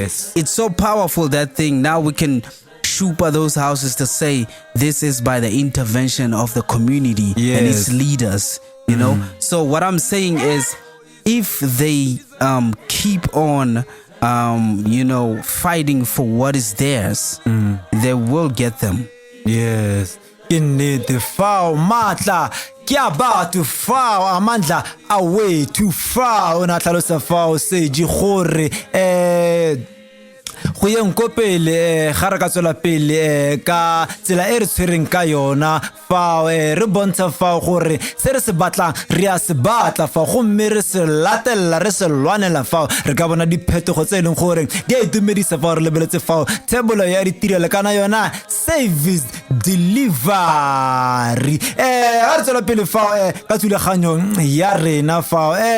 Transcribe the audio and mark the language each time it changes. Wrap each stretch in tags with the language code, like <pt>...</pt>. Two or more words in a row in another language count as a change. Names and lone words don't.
<en>It's so powerful, that thing. Now we can shupa those houses to say this is by the intervention of the community and its leaders, you know. So what I'm saying is, if they keep on you know, fighting for what is theirs, they will get them. Yes.</en> <tn>Ke nnete fao matla ke a batho fao</tn> <zu>amandla awethu</zu> <tn>fao na tlhalosa fao seji gore go yeng ko pele ga re ka tswela pele ka tsela e re tshwereng ka yona fao re bontsha fao gore se re se batlang re a se batla fao gomme re se latella re se lwanela fao re ka bona diphetogo tse leng gore di a itumedisa fao re lebeletse fao thebolo ya ditirelo kana yona</tn> <en>service delivery</en> <tn>ga re tswela pele fao ka thulaganyong ya rena fao</tn>